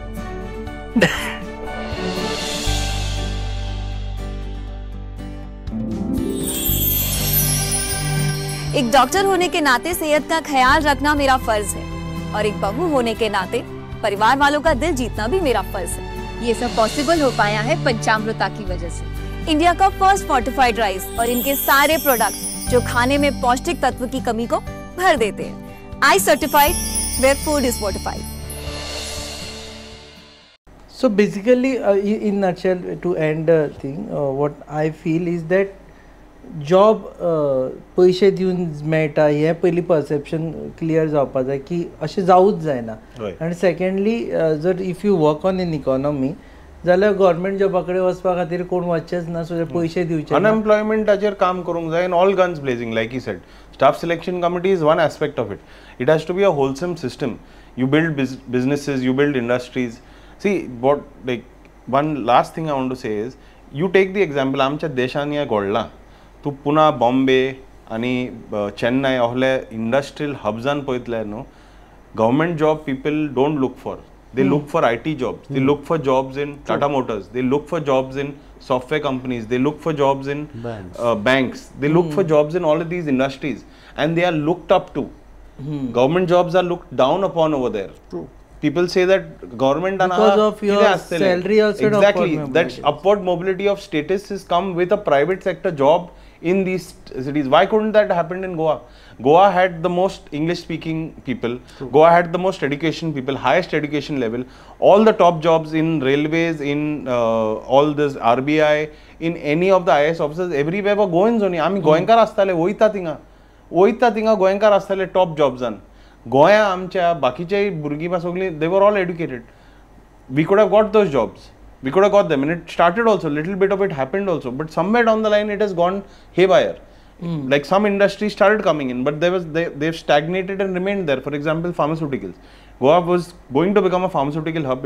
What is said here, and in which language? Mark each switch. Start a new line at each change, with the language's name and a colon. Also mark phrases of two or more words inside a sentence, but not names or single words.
Hindi: एक डॉक्टर होने के नाते सेहत का ख्याल रखना मेरा फर्ज है और एक बहू होने के नाते परिवार वालों का दिल जीतना भी मेरा फर्ज है. ये सब पॉसिबल हो पाया है पंचामृता की वजह से. इंडिया का
English: first fortified rice
Hindi: और इनके सारे प्रोडक्ट जो खाने में पौष्टिक तत्व की कमी को भर देते हैं.
English: I certified where food is fortified. So basically, in nutshell, to end the thing, what I feel is that
Konkani: जॉब पयशे दिवन मेळटा हें पयलीं
English: perception clear
Konkani: जावपाक जाय की अशें जावूच जायना. आनी सेकेंडली जर
English: if you work on in economy
Konkani: जाल्यार गव्हर्मेंट जॉबा कडेन वचपा खातीर कोण वचचेच ना, सो पयशे दिवचे. अनएम्प्लॉयमेंटाचेर काम करूंक जाय
English: in all guns blazing. Like you said, Staff Selection Committee is one aspect of it. It has to be a wholesome system. you build businesses, you build industries. See, what, like, one last thing I want to say is, you take the example,
Konkani: आमच्या देशान या घडलां, तूं पुना, बॉम्बे आनी चेन्नय असले इंडस्ट्रियल हब्जान पळयतल्यार न्हू,
English: government job people don't look for. They look for IT jobs. They look for jobs in Tata Motors. They look for jobs in software companies. They look for jobs in banks. They look for jobs in all of these industries, and they are looked up to. Government jobs are looked down upon over there. True. People say that government because of your salary also. Exactly. That upward mobility of status has come with a private sector job in these cities. Why couldn't that happen in Goa? Goa had the most English speaking people. True. Goa had the most education people, highest education level, all the top jobs in railways, in all this RBI, in any of the IAS offices, everywhere were Goans only.
Konkani: आमी गोंयकार आसताले, वयता थिंगा गोंयकार आसताले टॉप जॉब्सान. गोंया आमच्या बाकीचे भुरगीं सगळीं,
English: they were all educated. We could have got those jobs. We could have got them, and it started also, little bit of it happened also, but somewhere down the line it has gone haywire. Like some industries started coming in, but they've stagnated and remained there. For example, pharmaceuticals. Goa was going to become a pharmaceutical hub.